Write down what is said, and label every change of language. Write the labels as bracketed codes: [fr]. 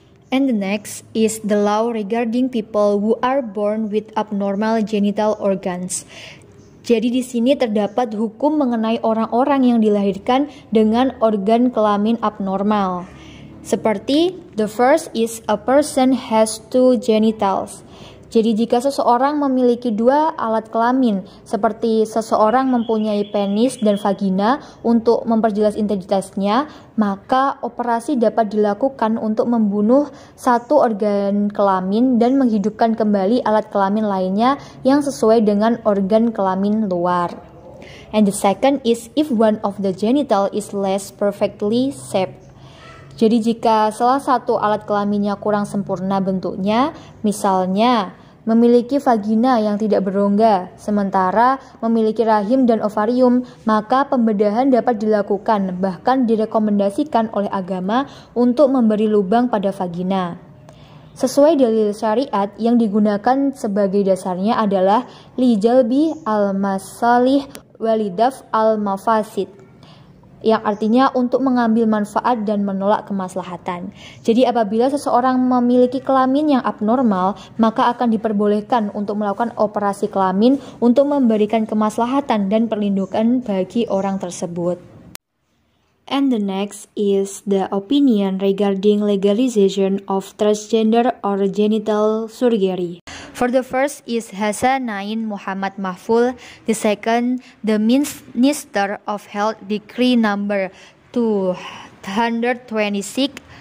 [en] And the next is the law regarding people who are born with abnormal genital organs. [id] Jadi di sini terdapat hukum mengenai orang-orang yang dilahirkan dengan organ kelamin abnormal. [en] Seperti the first is a person has two genitals. [id] Jadi jika seseorang memiliki dua alat kelamin, seperti seseorang mempunyai penis dan vagina untuk memperjelas identitasnya, maka operasi dapat dilakukan untuk membunuh satu organ kelamin dan menghidupkan kembali alat kelamin lainnya yang sesuai dengan organ kelamin luar. [en] And the second is if one of the genital is less perfectly shaped. [id] Jadi jika salah satu alat kelaminnya kurang sempurna bentuknya, misalnya memiliki vagina yang tidak berongga, sementara memiliki rahim dan ovarium, maka pembedahan dapat dilakukan, bahkan direkomendasikan oleh agama untuk memberi lubang pada vagina. Sesuai dalil syariat yang digunakan sebagai dasarnya adalah [ar] lijalbi al-masalih walidaf al-mafasid, [id] yang artinya untuk mengambil manfaat dan menolak kemaslahatan. Jadi apabila seseorang memiliki kelamin yang abnormal, maka akan diperbolehkan untuk melakukan operasi kelamin untuk memberikan kemaslahatan dan perlindungan bagi orang tersebut. [en] And the next is the opinion regarding legalization of transgender or genital surgery. For the first is Hassanain Muhammad Mahfuz, the second the Minister of Health Decree number 226,